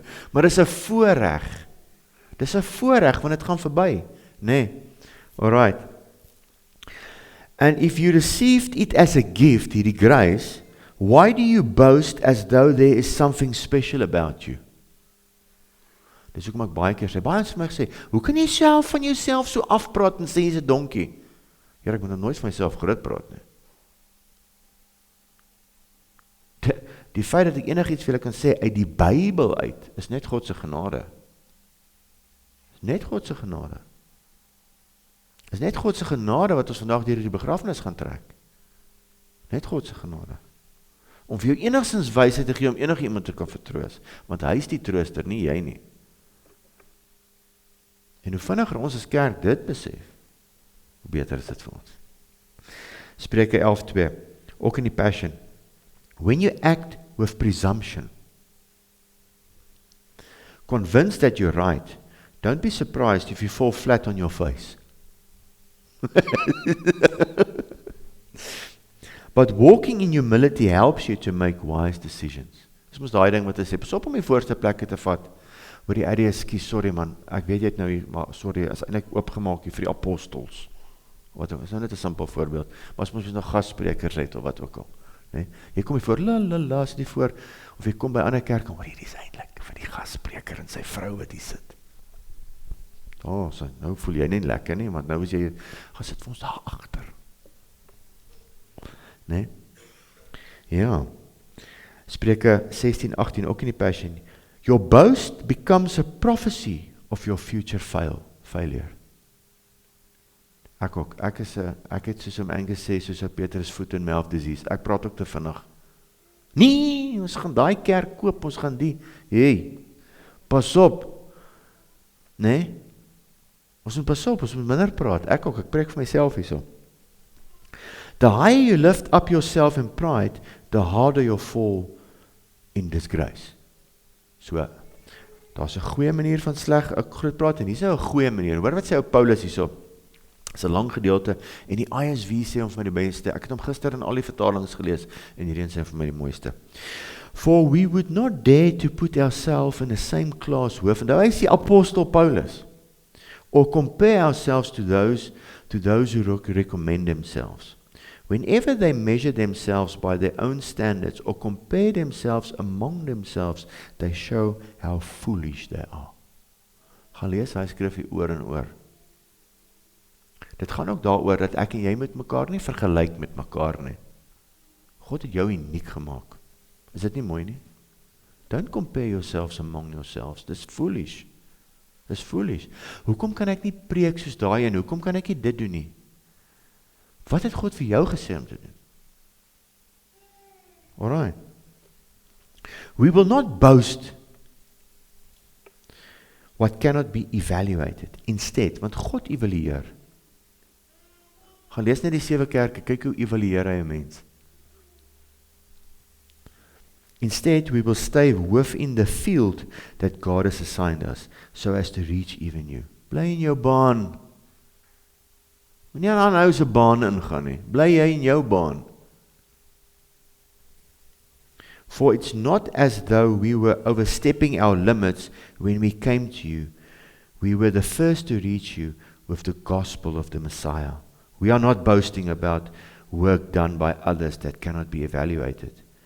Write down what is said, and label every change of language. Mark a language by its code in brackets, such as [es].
[af] Maar dis 'n voorreg. Dis 'n voorreg want dit gaan verby, né? [en] Alright. And if you received it as a gift, hierdie grace, why do you boast as though there is something special about you? [af] Dis hoekom ek baie keer sê, baie vir my gesê, hoe kan jy self van jouself so afpraat en sê jy's 'n donkie? Here, ek moet nou nooit van myself groot praat nie. Die feit dat ek enigiets vir julle kan sê uit die Bybel uit, is net God se genade. Is net God se genade. Is net God se genade wat ons vandag deur die begrafnis gaan trek. Net God se genade. Om vir jou enigstens wysheid te gee om enige iemand te kan vertroos, want hy is die trooster, nie jy nie. En hoe vinniger ons as kerk dit besef, hoe beter is dit vir ons. Spreuke 11:2, ook in die Passion. [en] When you act with presumption, convinced that you're right, don't be surprised if you fall flat on your face. But walking in humility helps you to make wise decisions. [af] Dis mos daai ding wat hy sê, pas op om die voorste plekke te vat. Hoor die idee, skus, sorry man, ek weet jy het nou hier, maar sorry, is eintlik oopgemaak hier vir die apostels. Wat is nou net 'n simpel voorbeeld, maar as ons nog gassprekers het of wat ook al. Nee? Jy kom hier voor, la, sit hier voor, of jy kom by ander kerk, hoor hierdie is eintlik vir die gasspreker en sy vrou wat hier sit. So, nou voel jy nie lekker nie, want nou is jy, gaan sit vir ons daar agter. Nee? Ja. Spreuke 16:18, ook in die Passion. [en] Your boast becomes a prophecy of your future failure. [af] Ek ook, ek het soos om Angus sê, soos op Petrus [en] foot and mouth disease, [af] ek praat ook te vinnig. Nee, ons gaan daai kerk koop, ons gaan die, hey, pas op, nee, ons moet pas op, ons moet minder praat, ek ook, ek preek vir myself hierso. [en] The higher you lift up yourself in pride, the harder you'll fall in disgrace. [af] So, daar's 'n goeie manier van sleg, ek groot praat, en hier is 'n goeie manier, hoor wat sê ou Paulus hierso, is 'n lang gedeelte, en die ISV sê hom vir my die beste, ek het hom gister in al die vertalings gelees, en hierdie sê vir my die mooiste. [en] For we would not dare to put ourselves in the same class with, [af] en nou is die apostel Paulus, [en] or compare ourselves to those who recommend themselves. Whenever they measure themselves by their own standards, or compare themselves among themselves, they show how foolish they are. [af] Gaan lees hy skrif hier oor en oor. Dit gaan ook daaroor dat ek en jy met mekaar nie vergelyk met mekaar nie. God het jou uniek gemaak. Is dit nie mooi nie? [en] Don't compare yourselves among yourselves. [af] Dis foolish. Dis foolish. Hoekom kan ek nie preek soos daai en hoekom kan ek nie dit doen nie? Wat het God vir jou gesê om te doen? [en] Alright. We will not boast what cannot be evaluated. [af] Instead, want God evalueer. Gaan lees net die 7 kerke, kyk hoe evalueer hy 'n mens. [en] Instead, we will stay within the field that God has assigned us, so as to reach even you. [af] Bly in jou baan. Moenie aan nou se baan ingaan nie. Bly jy in jou baan. [en] For it's not as though we were overstepping our limits when we came to you. We were the first to reach you with the gospel of the Messiah. We are not boasting about work done by others that cannot be evaluated.